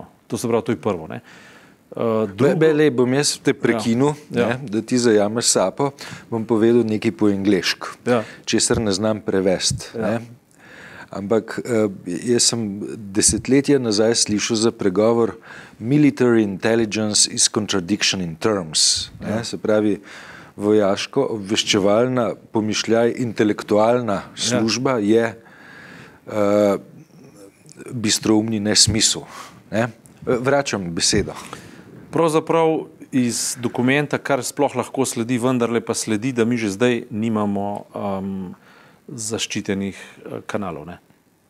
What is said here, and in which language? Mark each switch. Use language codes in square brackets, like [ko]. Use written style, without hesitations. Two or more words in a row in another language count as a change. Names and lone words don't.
[sl] To se pravi, to je prvo. Bom jaz te prekinil, da ti zajameš sapo, bom povedal nekaj po angleško, česar ne znam prevesti. Ampak jaz sem desetletja nazaj slišal za pregovor [en] military intelligence is contradiction in terms. [sl] Se pravi, vojaško obveščevalna, pomišljaj, intelektualna služba je bistroumni nesmisel. Vračam besedo. Pravzaprav iz dokumenta, kar sploh lahko sledi, vendarle pa sledi, da mi že zdaj nimamo zaščitenih kanalov.